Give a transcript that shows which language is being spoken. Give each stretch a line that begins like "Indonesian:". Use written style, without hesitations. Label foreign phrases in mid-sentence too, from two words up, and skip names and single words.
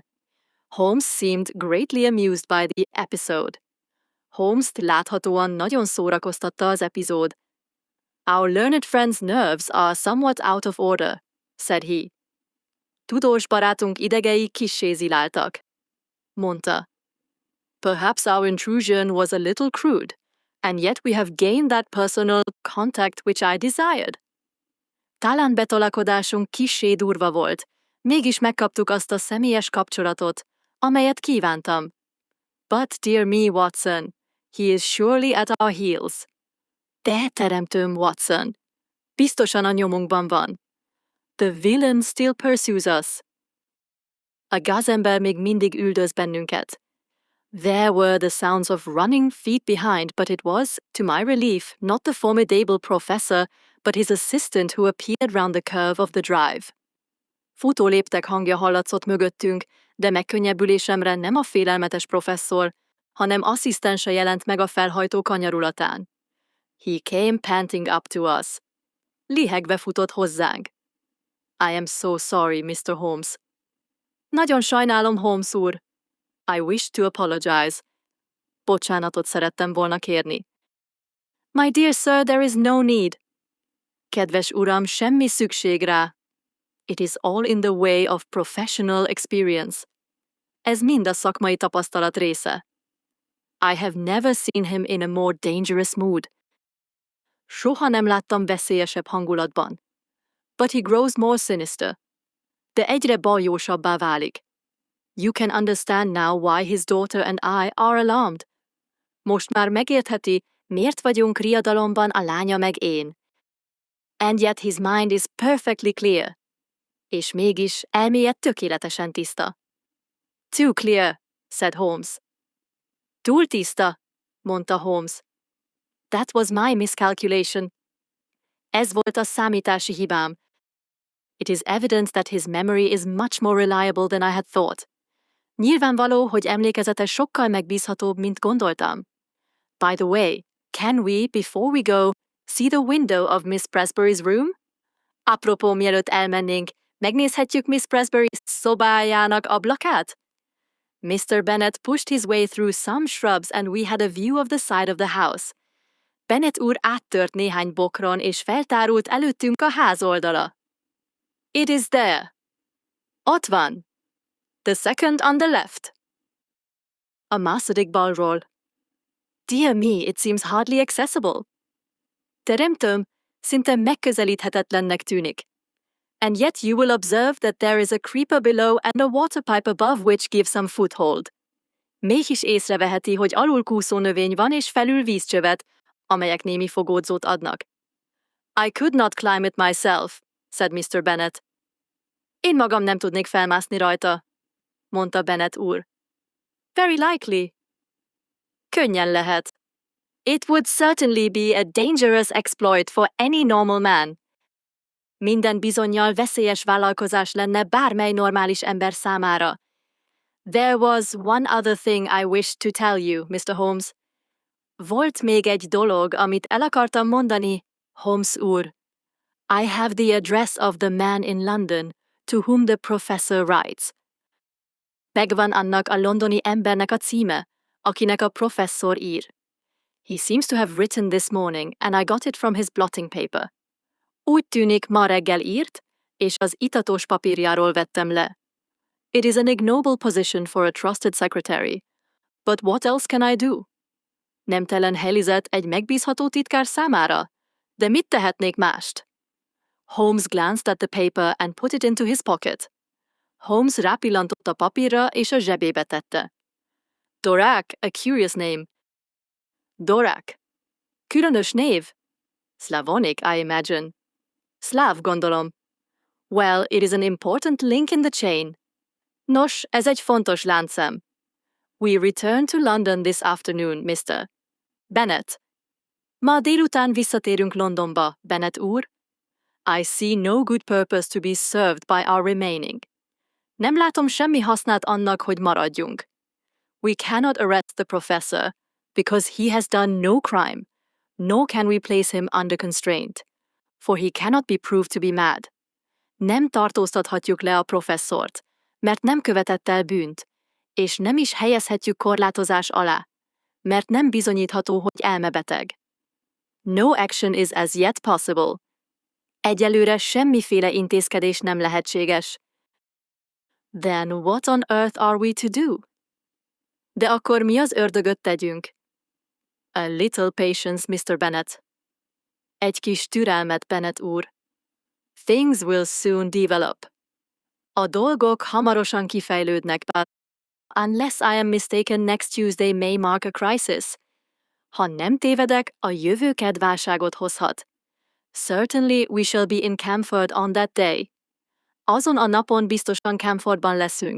English: Holmes seemed greatly amused by the episode.
Hungarian: Holmes-t láthatóan nagyon szórakoztatta az epizód.
English: Our learned friend's nerves are somewhat out of order, said he.
Hungarian: Tudós barátunk idegei kissé ziláltak, mondta.
English: Perhaps our intrusion was a little crude, and yet we have gained that personal contact which I desired.
Hungarian: Talán betolakodásunk kissé durva volt, mégis megkaptuk azt a személyes kapcsolatot, amelyet kívántam.
English: But dear me, Watson, he is surely at our heels.
Hungarian: De teremtőm, Watson, biztosan a nyomunkban van.
English: The villain still pursues us.
Hungarian: A gazember még mindig üldöz bennünket.
English: There were the sounds of running feet behind, but it was, to my relief, not the formidable professor, but his assistant who appeared round the curve of the drive.
Hungarian: Futó léptek hangja hallatszott mögöttünk, de megkönnyebbülésemre nem a félelmetes professzor, hanem asszisztense jelent meg a felhajtó kanyarulatán.
English: He came panting up to us.
Hungarian: Lihegve futott hozzánk.
English: I am so sorry, Mr. Holmes.
Hungarian: Nagyon sajnálom, Holmes úr.
English: I wish to apologize.
Hungarian: Bocsánatot szerettem volna kérni.
English: My dear sir, there is no need.
Hungarian: Kedves uram, semmi szükség rá.
English: It is all in the way of professional experience.
Hungarian: Ez mind a szakmai tapasztalat része.
English: I have never seen him in a more dangerous mood.
Hungarian: Soha nem láttam veszélyesebb hangulatban.
English: But he grows more sinister.
Hungarian: De egyre baljósabbá válik.
English: You can understand now why his daughter and I are alarmed.
Hungarian: Most már megértheti, miért vagyunk riadalomban a lánya meg én.
English: And yet his mind is perfectly clear.
Hungarian: És mégis elméje tökéletesen tiszta.
English: Too clear, said Holmes.
Hungarian: Túl tiszta, mondta Holmes.
English: That was my miscalculation.
Hungarian: Ez volt a számítási hibám.
English: It is evident that his memory is much more reliable than I had thought.
Hungarian: Nyilvánvaló, hogy emlékezete sokkal megbízhatóbb, mint gondoltam.
English: By the way, can we, before we go, see the window of Miss Presbury's room?
Hungarian: Apropó, mielőtt elmennénk, megnézhetjük Miss Presbury szobájának ablakát?
English: Mr. Bennet pushed his way through some shrubs and we had a view of the side of the house.
Hungarian: Bennet úr áttört néhány bokron és feltárult előttünk a ház oldala.
English: It is there.
Hungarian: Ott van.
English: The second on the left.
Hungarian: A második balról.
English: Dear me, it seems hardly accessible.
Hungarian: Teremtőm, szinte megközelíthetetlennek tűnik.
English: And yet you will observe that there is a creeper below and a water pipe above which gives some foothold.
Hungarian: Mégis észreveheti, hogy alul kúszó növény van és felül vízcsövet, amelyek némi fogódzót adnak.
English: I could not climb it myself, said Mr. Bennet.
Hungarian: Én magam nem tudnék felmászni rajta, mondta Bennet úr.
English: Very likely.
Hungarian: Könnyen lehet.
English: It would certainly be a dangerous exploit for any normal man.
Hungarian: Minden bizonnyal veszélyes vállalkozás lenne bármely normális ember számára.
English: There was one other thing I wished to tell you, Mr. Holmes.
Hungarian: Volt még egy dolog, amit el akartam mondani, Holmes úr.
English: I have the address of the man in London, to whom the professor writes.
Hungarian: Megvan annak a londoni embernek a címe, akinek a professzor ír.
English: He seems to have written this morning, and I got it from his blotting paper.
Hungarian: Úgy tűnik, ma reggel írt, és az itatós papírjáról vettem le.
English: It is an ignoble position for a trusted secretary. But what else can I do?
Hungarian: Nemtelen helizet egy megbízható titkár számára? De mit tehetnék mást?
English: Holmes glanced at the paper and put it into his pocket.
Hungarian: Holmes rápillantott a papírra és a zsebébe tette.
English: Dorak, a curious name.
Hungarian: Dorak. Különös név.
English: Slavonic, I imagine.
Hungarian: Szláv, gondolom.
English: Well, it is an important link in the chain.
Hungarian: Nos, ez egy fontos láncszem.
English: We return to London this afternoon, Mr. Bennet.
Hungarian: Ma délután visszatérünk Londonba, Bennet úr.
English: I see no good purpose to be served by our remaining.
Hungarian: Nem látom semmi hasznát annak, hogy maradjunk.
English: We cannot arrest the professor, because he has done no crime, nor can we place him under constraint, for he cannot be proved to be mad.
Hungarian: Nem tartóztathatjuk le a professzort, mert nem követett el bűnt, és nem is helyezhetjük korlátozás alá, mert nem bizonyítható, hogy elmebeteg.
English: No action is as yet possible.
Hungarian: Egyelőre semmiféle intézkedés nem lehetséges.
English: Then what on earth are we to do?
Hungarian: De akkor mi az ördögöt tegyünk?
English: A little patience, Mr. Bennet.
Hungarian: Egy kis türelmet, Bennet úr.
English: Things will soon develop.
Hungarian: A dolgok hamarosan kifejlődnek,
English: but unless I am mistaken, next Tuesday may mark a crisis.
Hungarian: Ha nem tévedek, a jövő kedválságot hozhat.
English: Certainly we shall be in Camford on that day.
Hungarian: Azon a napon biztosan Camfordban leszünk.